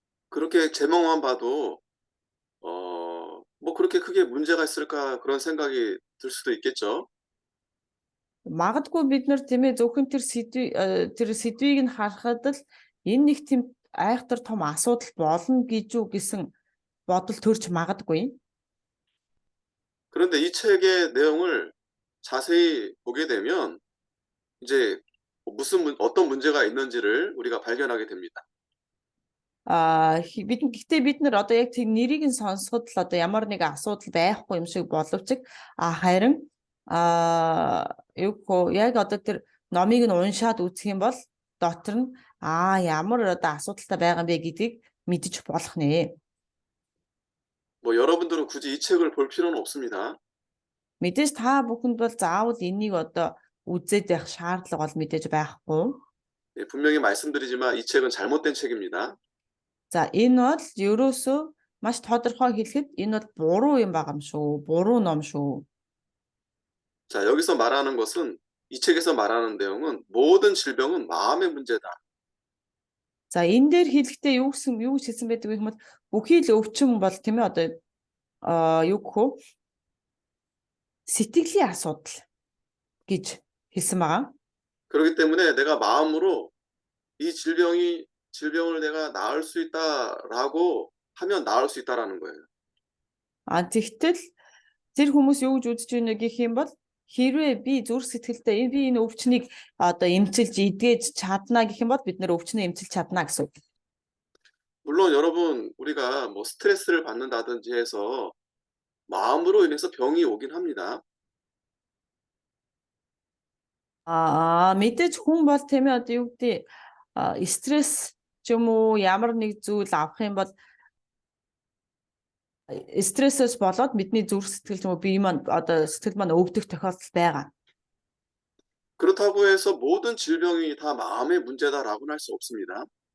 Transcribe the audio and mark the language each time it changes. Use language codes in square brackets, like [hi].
[ko] 그렇게 제목만 봐도 뭐 그렇게 크게 문제가 있을까 그런 생각이 들 수도 있겠죠. [mn] Магадгүй бид нар тийм ээ зөвхөн тэр сэдвийг нь харахад л энэ нэг тийм айхтар том асуудал болно гэж үү гэсэн бодол төрж магадгүй. [ko] 그런데 이 책의 내용을 자세히 보게 되면 이제 어떤 문제가 있는지를 우리가 발견하게 됩니다. [mn] Гэхдээ бид нар одоо яг тэр нэрийг нь сонсоход л одоо ямар нэг асуудал байхгүй юм шиг боловч харин яг одоо тэр номыг нь уншаад үзэх юм бол дотор нь ямар одоо асуудалтай байгаа юм бэ гэдгийг мэдэж болох нэ. [ko] 뭐 여러분들은 굳이 이 책을 볼 필요는 없습니다. [mn] Мэдээж та бүхэнд бол заавал энийг одоо үзээд байх шаардлага бол мэдээж байхгүй. [ko] 예, 분명히 말씀드리지만 이 책은 잘못된 책입니다. [mn] За энэ бол ерөөсөө маш тодорхой хэлэхэд энэ бол буруу юм байгаа юм шүү. Буруу ном шүү. [ko] 자, 여기서 말하는 것은 이 책에서 말하는 내용은 모든 질병은 마음의 문제다. [mn] За энэ дээр хэлэхдээ юу хэлсэн байдаг вэ гэвэл бүхий л өвчин бол тийм ээ одоо юу гэх вэ? сэтгэлийн асуудал гэж хэлсэн байгаа. [ko] 그렇기 때문에 내가 마음으로 이 질병을 내가 나을 수 있다라고 하면 나을 수 있다라는 거예요. [mn] Тэгтэл тэр хүмүүс юу гэж үзэж байна гэх юм бол хэрвээ би зүрх сэтгэлдээ би энэ өвчнийг одоо эмчилж эдгэж чадна гэх юм бол бид нэр өвчнөө эмчилж чадна гэсэн үг. [ko] 물론 여러분 우리가 뭐 스트레스를 받는다든지 해서 마음으로 인해서 병이 오긴 합니다. [mn] мэдээж хүн бол тийм ээ одоо юу гэдэг стресс ч юм уу ямар нэг зүйл авах юм бол стрессээс болоод бидний зүрх сэтгэл ч юм уу бие маань одоо сэтгэл маань өвдөх тохиолдол байгаа. [ko] 그렇다고 해서 모든 질병이 다 마음의 문제다라고는 할 수 없습니다.